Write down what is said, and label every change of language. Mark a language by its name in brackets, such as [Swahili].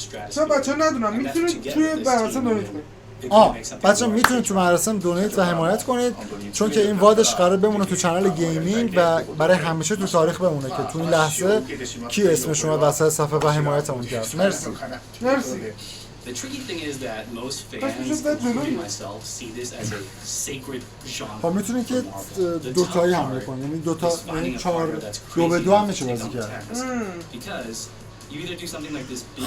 [Persian] چرا بچه ها ندونم میتونید توی مراسم دونیت کنید. بچه میتونید تو مراسم دونیت و حمایت کنید چون که این وادش قرار بمونه تو چنل گیمینگ و برای همیشه تو تاریخ بمونه که تو این لحظه کی اسمش اومد وسط صفحه و حمایتمون کرد. مرسی. [English] The tricky thing is that most fans, including myself, see this as a sacred genre. [Persian] خب میتونید که دوتایی حمله کنید. یعنی دوتا این 4-2-2 هم میشه بازی کرد. [English] Because you either do something like this big